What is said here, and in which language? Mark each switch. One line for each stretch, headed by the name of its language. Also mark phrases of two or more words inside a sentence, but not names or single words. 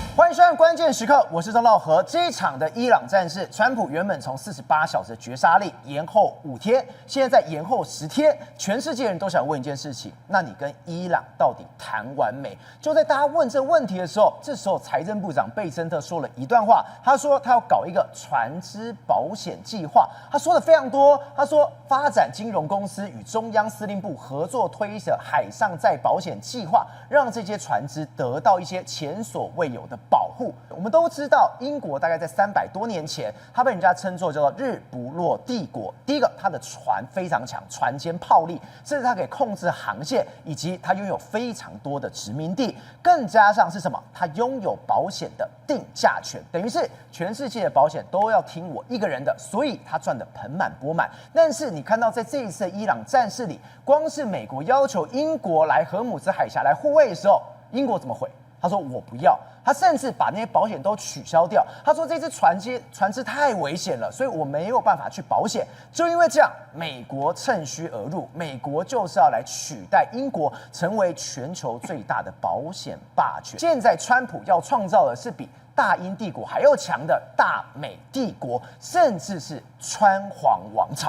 Chinese: 歡迎收看關鍵時刻，我是鍾道和。這一場的伊朗戰事，川普原本從48小時的絕殺令延後5天，現在再延後10天，全世界人都想問一件事情：那你跟伊朗到底談完沒？就在大家問這問題的時候，這時候財政部長貝森特說了一段話，他說他要搞一個船只保險計劃，他說的非常多，他說發展金融公司與中央司令部合作推的海上再保險計劃，讓這些船只得到一些前所未有的保護。我們都知道，英國大概在300多年前，它被人家称作叫做日不落帝國。第一個，它的船非常強，船坚炮利，甚至它可以控制航線，以及它擁有非常多的殖民地，更加上是什麼？它擁有保險的定價權，等於是全世界的保險都要聽我一個人的，所以它賺得盆滿缽滿。但是你看到在這一次的伊朗戰事裡，光是美國要求英國來荷姆茲海峽來護衛的時候，英國怎麼回？他說我不要，他甚至把那些保險都取消掉。他說這隻船只太危險了，所以我沒有辦法去保險。就因為這樣，美國趁虛而入，美國就是要來取代英國，成為全球最大的保險霸权。現在川普要創造的是比大英帝國還要強的大美帝國，甚至是川皇王朝。